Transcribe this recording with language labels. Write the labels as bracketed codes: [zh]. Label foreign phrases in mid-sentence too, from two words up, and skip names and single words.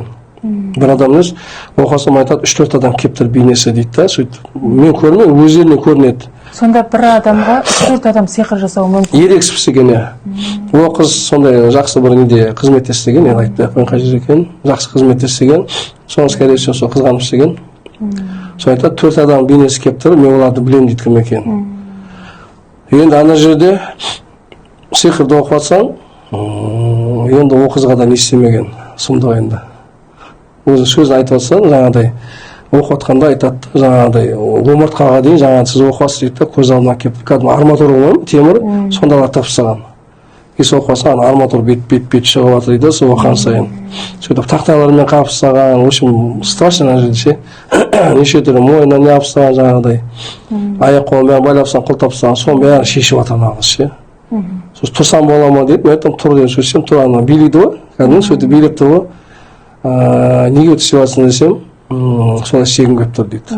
[kk] Бір адам емес, оқасам айтады, 3-4 адам кептір бейнесі дейді да, сөйтіп мен көрмеймін, өздеріне көрінеді. Сонда бір адамға 3-4 адам сиқыр жасауы мүмкін. Ерекшіп істеген, ол қыз сондай жақсы бір неде қызмет істеген, енді айтпай ақ қойын қай жер екенін, жақсы қызмет істеген, соны [ru] скорее всего [kk] сол қызғанып істеген. Сол айтады, 4 адам бейнесі кептір, мен оларды білемін дейді кім екенін. Енді ана жерде сиқырды оқып жатсаң, енді ол қызға да не істемеген, сұмдық енді. Өзі сөзін айтып жатсаң, жаңағыдай оқып жатқанда айтады, жаңағыдай омыртқаға дейін жаңағы сіз оқасыз дейді да, көз алдына келіп, кәдімгі арматура ғой, темір, сондайлар тапсырған. Сол оқып жатсаң, арматура бет шығып жатыр дейді, сол оқыған сайын. Сөйтіп тақтайлармен қапсырған, [ru] в общем, страшно [kk] ана жерде ше. Неше түрлі мойнына не алып жаңағыдай. Аяқ қолын бәрін байлап тастаған, құлтап тастаған, соның бәрін шешіп жатыр ана қыз ше. Сосын тұрсам бола ма дейді, мен айтам тұр деп сөйлесем, тұр ана билейді ғой, кәдімгі сөйтіп билеп тұр ғой. Неге өйтіп істеп жатсың десем, солай істегім келіп тұр дейді.